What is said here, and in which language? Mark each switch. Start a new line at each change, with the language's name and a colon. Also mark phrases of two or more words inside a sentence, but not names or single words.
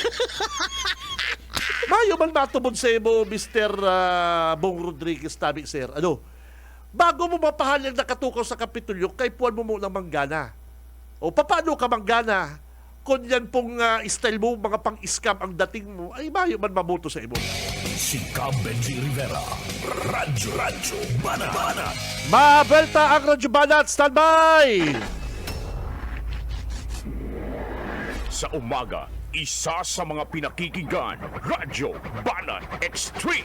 Bikol: Mayo man matubod sa mo, Mr. Bong Rodriguez, tabi, sir. Bago mo mapahali ang nakatukaw sa Kapitolyo, kay puwan mo munang manggana. Paano ka manggana? Kung yan pong style mo, mga pang-scam ang dating mo, ay mayo man mabuto sa imo. Si Cab Benji Rivera. Radyo Banat. Mabelta ang Radyo Banat. Standby!
Filipino: Sa umaga, isa sa mga pinakikinggan, Radyo Banat Extreme.